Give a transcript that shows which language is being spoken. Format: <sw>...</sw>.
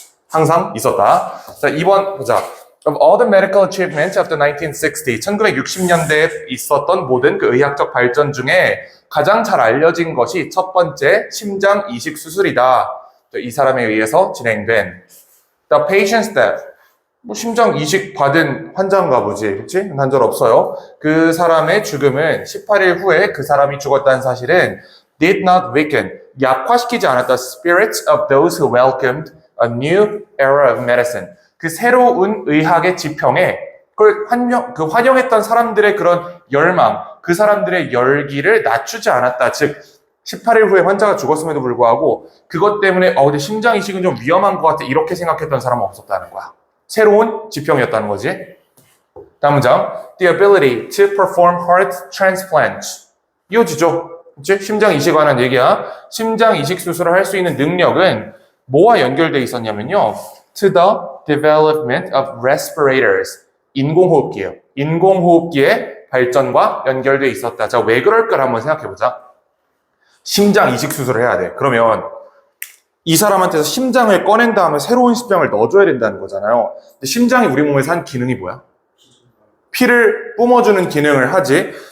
<ko>항상 있었다. 자, 2번 보자.</ko> <en>Of all the medical achievements of the 1960,</en> <ko>1960년대에 있었던 모든 그 의학적 발전 중에 가장 잘 알려진 것이 첫 번째 심장 이식 수술이다. 이 사람에 의해서 진행된</ko> <en>The patient's death.</en> <ko>심장 이식 받은 환자인가 보지, 그렇지? 단절 없어요. 그 사람의 죽음은 18일 후에 그 사람이 죽었다는 사실은</ko> <en>did not weaken,</en> <ko>약화시키지 않았다.</ko> <en>Spirits of those who welcomed a new era of medicine.</en> <ko>그 새로운 의학의 지평에 그걸 환영했던 사람들의 그런 열망, 그 사람들의 열기를 낮추지 않았다. 즉 18일 후에 환자가 죽었음에도 불구하고 그것 때문에 근데 심장 이식은 좀 위험한 것 같아 이렇게 생각했던 사람은 없었다는 거야. 새로운 지평이었다는 거지. 다음 문장.</ko> <en>The ability to perform heart transplants.</en> <ko>이어지죠. 그치? 심장 이식에 관한 얘기야. 심장 이식 수술을 할 수 있는 능력은 뭐와 연결되어 있었냐면요.</ko> <en>To the development of respirators.</en> <ko>인공호흡기예요. 인공호흡기의 발전과 연결되어 있었다. 자, 왜 그럴까 한번 생각해보자. 심장 이식 수술을 해야 돼. 그러면 이 사람한테서 심장을 꺼낸 다음에 새로운 심장을 넣어줘야 된다는 거잖아요. 근데 심장이 우리 몸에서 한 기능이 뭐야? 피를 뿜어주는 기능을 하지.</ko>